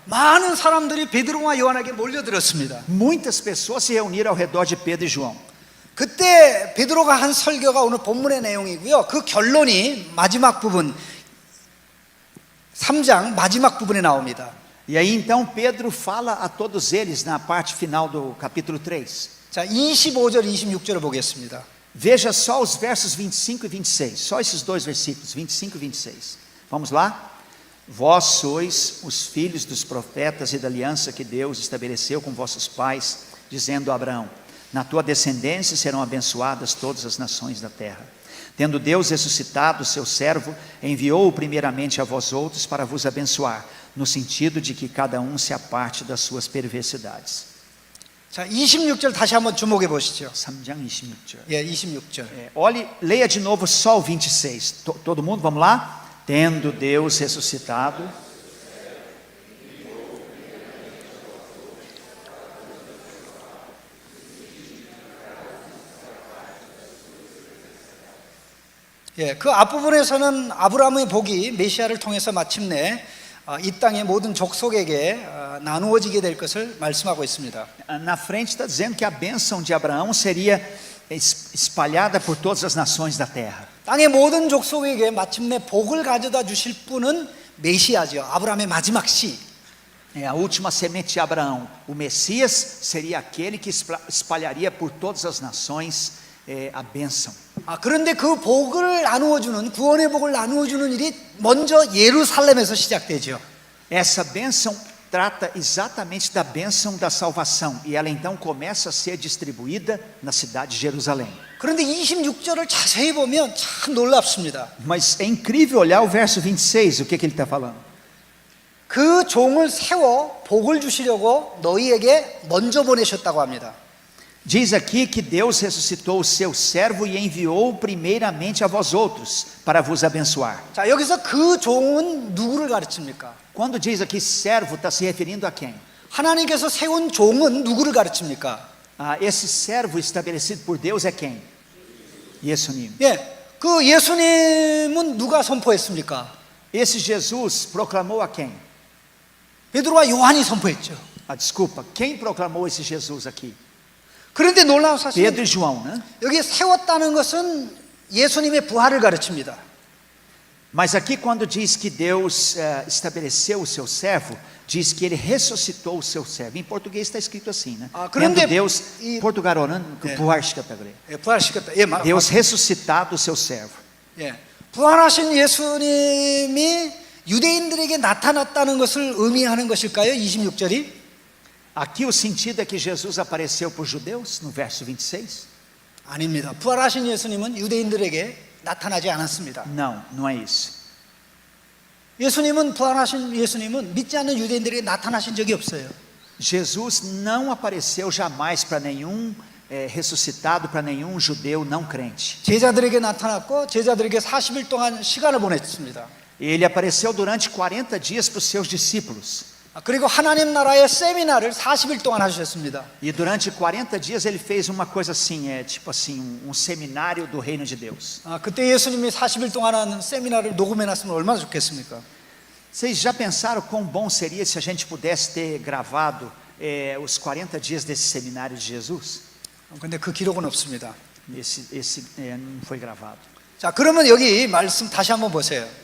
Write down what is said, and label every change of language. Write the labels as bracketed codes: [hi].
[ko] 많은 사람들이 베드로와 요한에게 몰려들었습니다. [pt] Muitas pessoas se reuniram ao redor de Pedro e João. [ko] 그때 베드로가 한 설교가 오늘 본문의 내용이고요. 그 결론이 마지막 부분 3장 마지막 부분에 나옵니다. [pt] E aí então Pedro fala a todos eles na parte final do capítulo 3. [ko] 자, 25절 26절을 보겠습니다. [pt] Veja só os versos 25 e 26, só esses dois versículos, 25 e 26. Vamos lá? Vós sois os filhos dos profetas e da aliança que Deus estabeleceu com vossos pais, dizendo a Abraão: na tua descendência serão abençoadas todas as nações da terra. Tendo Deus ressuscitado o seu servo, enviou-o primeiramente a vós outros para vos abençoar, no sentido de que cada um se aparte das suas perversidades. [ko] 자, 26절 다시 한번 주목해 보시죠. 3장 26절. 예, 26절. [pt] Olhe, leia de novo só o 26. Todo mundo, vamos lá? Tendo Deus ressuscitado. [ko] 예, 그 앞부분에서는 아브라함의 복이 메시아를 통해서 마침내 이 땅의 모든 족속에게 나누어지게 될 것을 말씀하고 있습니다. [pt] Na frente está dizendo que a bênção de Abraão seria espalhada por todas as nações da terra. [ko] 땅의 모든 족속에게 마침내 복을 가져다 주실 분은 메시아죠. 아브라함의 마지막 씨. [pt] É a última semente de Abraão. O Messias seria aquele que espalharia por todas as nações a bênção. [ko] 그런데 그 복을 나누어주는 구원의 복을 나누어주는 일이 먼저 예루살렘에서 시작되죠. [pt] Essa bênção trata exatamente da bênção da salvação e ela então começa a ser distribuída na cidade de Jerusalém. [ko] 그런데 26절을 자세히 보면 참 놀랍습니다. [pt] Mas é incrível olhar o verso 26, o que ele está falando? [ko] 그 종을 세워 복을 주시려고 너희에게 먼저 보내셨다고 합니다. [pt] Diz aqui que Deus ressuscitou o seu servo e enviou primeiramente a vós outros para vos abençoar. [ko] 자, 여기서 그 종은 누구를 가르칩니까? [pt] Quando diz aqui servo, está se referindo a quem? [ko] 하나님께서 세운 종은 누구를 가르칩니까? [pt] Esse servo estabelecido por Deus é quem? [ko] 예수님. 예, 그 예수님은 누가 선포했습니까? [pt] Esse Jesus proclamou a quem? [ko] 베드로와 요한이 선포했죠. [pt] Desculpa, quem proclamou esse Jesus aqui? [ko] 그런데 놀라운 사실은 [pt] Pedro e João, né? [ko] 여기 세웠다는 것은 예수님의 부활을 가르칩니다. [pt] Mas aqui quando diz que Deus estabeleceu o seu servo, diz que ele ressuscitou o seu servo. Em português está escrito assim, né? [ko] 그런데 [pt] Tendo Deus, [ko] 이- Portugal어는 네. 부활시켰다 그래. 예, 부활시켰다. 예, [pt] Deus ressuscitado o seu servo. [ko] 예, 부활하신 예수님이 유대인들에게 나타났다는 것을 의미하는 것일까요? 26절이? [pt] Aqui o sentido é que Jesus apareceu para os judeus, no verso 26? [ko] 아닙니다. 부활하신 예수님은 유대인들에게 나타나지 않았습니다. [pt] Não, não é isso. [ko] 부활하신 예수님은 믿지 않는 유대인들에게 나타나신 적이 없어요. [pt] Jesus não apareceu jamais para nenhum ressuscitado, para nenhum judeu não crente. [ko] 제자들에게 나타났고 제자들에게 40일 동안 시간을 보냈습니다. [pt] Ele apareceu durante 40 dias para os seus discípulos. [ko] 그리고 하나님 나라의 세미나를 40일 동안 하셨습니다. [pt] E durante 40 dias ele fez uma coisa assim, tipo assim, seminário do reino de Deus. [ko] 그때 예수님이 40일 동안 한 세미나를 녹음해 놨으면 얼마나 좋겠습니까? [pt] Vocês já pensaram quão bom seria se a gente pudesse ter gravado os 40 dias desse seminário de Jesus? [ko] 근데 그 기록은 없습니다. [pt] Esse não foi gravado. [ko] 자, 그러면 여기 말씀 다시 한번 보세요.